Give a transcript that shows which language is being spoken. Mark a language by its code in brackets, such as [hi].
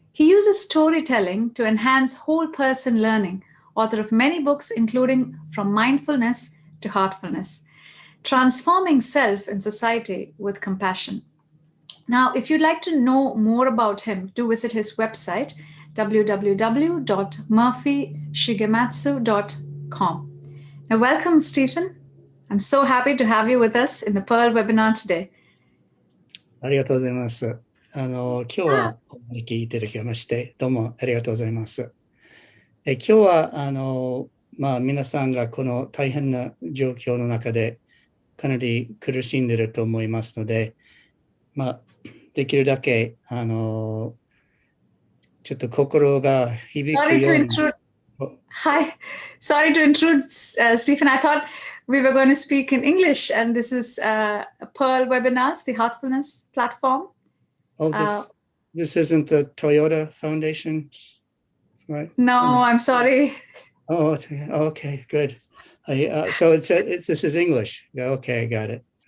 [en] He uses storytelling to enhance whole person learning, author of many books, including From Mindfulness to Heartfulness, transforming self and society with compassion. Now, if you'd like to know more about him, do visit his website, www.murphyshigematsu.com. Now, welcome, Stephen. I'm so happy to have you with us in the Pearl webinar today. [ja] ありがとうございます。今日はお招きいただきまして、どうもありがとうございます。今日は皆さんがこの大変な状況の中でかなり苦しんでいると思いますので、できるだけちょっと心が響くように。 [en] Hi, sorry to intrude, Stephen. I thought we were going to speak in English, and this is Pearl Webinars, the Heartfulness platform. Oh, this isn't the Toyota Foundation, right? No, I'm sorry. Oh, okay, good. So this is English. Okay, got it.